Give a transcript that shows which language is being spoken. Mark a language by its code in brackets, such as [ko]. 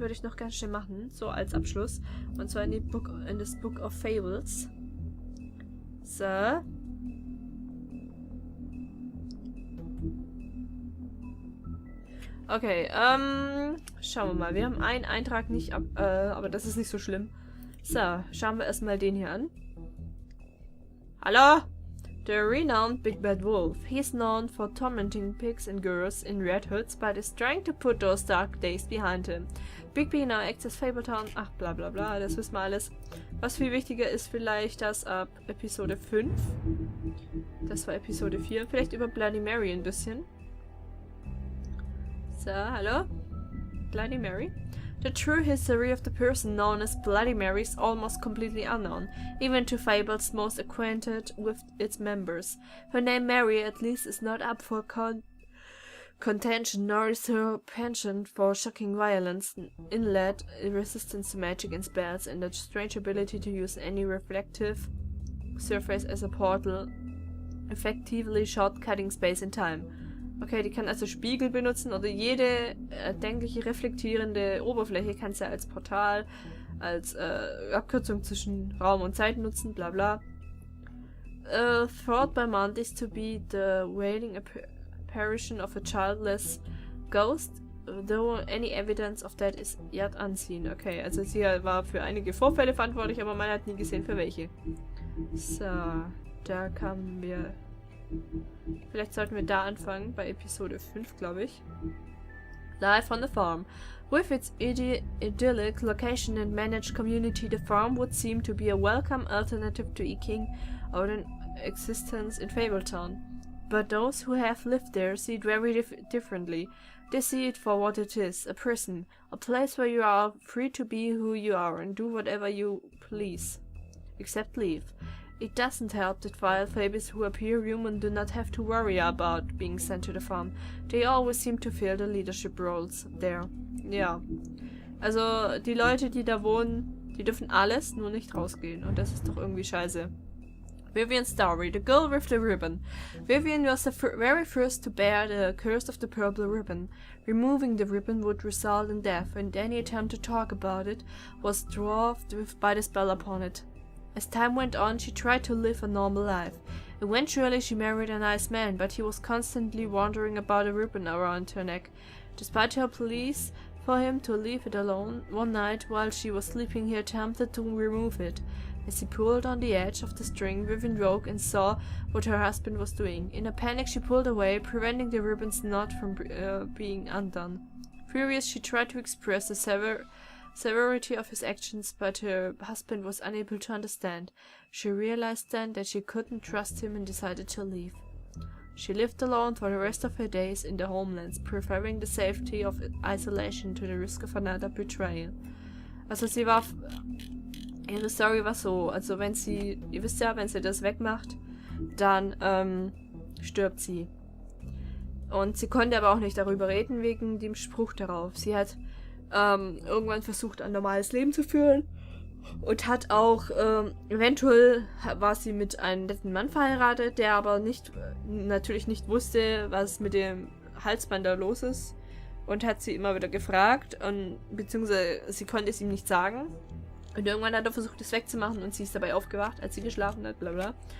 [de] Würde ich noch ganz schnell machen, so als Abschluss. Und zwar in das Book of Fables. So. Okay, schauen wir mal. Wir haben einen Eintrag nicht aber das ist nicht so schlimm. So, schauen wir erstmal den hier an. Hallo? [en] The renowned Big Bad Wolf. He's known for tormenting pigs and girls in red hoods, but is trying to put those dark days behind him. Big B now acts as Fabletown. [de] Ach, bla bla bla, das wissen wir alles. Was viel wichtiger ist vielleicht, dass ab Episode 5, das war Episode 4, vielleicht über Bloody Mary ein bisschen. So, hallo? Bloody Mary? [en] The true history of the person known as Bloody Mary is almost completely unknown, even to Fables most acquainted with its members. Her name Mary, at least, is not up for contention nor is her penchant for shocking violence, inlet resistance to magic and spells, and a strange ability to use any reflective surface as a portal, effectively shortcutting space and time. [de] Okay, die kann also Spiegel benutzen oder jede erdenkliche reflektierende Oberfläche kann sie als Portal, als Abkürzung zwischen Raum und Zeit nutzen, bla bla. [en] Thought by Mondays to be the wailing apparition of a childless ghost, though any evidence of that is yet unseen. [de] Okay, also sie war für einige Vorfälle verantwortlich, aber man hat nie gesehen, für welche. So, da kamen wir... Vielleicht sollten wir da anfangen, bei Episode 5, glaube ich. [en] Life on the farm. With its idyllic location and managed community, the farm would seem to be a welcome alternative to eking out an existence in Fabletown. But those who have lived there see it very differently. They see it for what it is, a prison, a place where you are free to be who you are and do whatever you please, except leave. It doesn't help that vile Fables who appear human do not have to worry about being sent to the farm. They always seem to fill the leadership roles there. [de] Ja, also die Leute, die da wohnen, die dürfen alles, nur nicht rausgehen. Und das ist doch irgendwie scheiße. [en] Vivian's story, the girl with the ribbon. Vivian was the very first to bear the curse of the purple ribbon. Removing the ribbon would result in death, and any attempt to talk about it was dwarfed by the spell upon it. As time went on, she tried to live a normal life. Eventually, she married a nice man, but he was constantly wandering about a ribbon around her neck. Despite her pleas for him to leave it alone, one night while she was sleeping, he attempted to remove it. As he pulled on the edge of the string, Vivian woke and saw what her husband was doing. In a panic, she pulled away, preventing the ribbon's knot from being undone. Furious, she tried to express the severity of his actions, but her husband was unable to understand. She realized then that she couldn't trust him and decided to leave. She lived alone for the rest of her days in the homelands, preferring the safety of isolation to the risk of another betrayal. [de] Also ihre Story war so, also wenn sie, ihr wisst ja, wenn sie das wegmacht, dann stirbt sie. Und sie konnte aber auch nicht darüber reden wegen dem Spruch darauf. Sie hat irgendwann versucht, ein normales Leben zu führen und hat auch, eventuell war sie mit einem netten Mann verheiratet, der aber natürlich nicht wusste, was mit dem Halsband da los ist, und hat sie immer wieder gefragt, beziehungsweise sie konnte es ihm nicht sagen, und irgendwann hat er versucht, es wegzumachen, und sie ist dabei aufgewacht, als sie geschlafen hat, bla bla.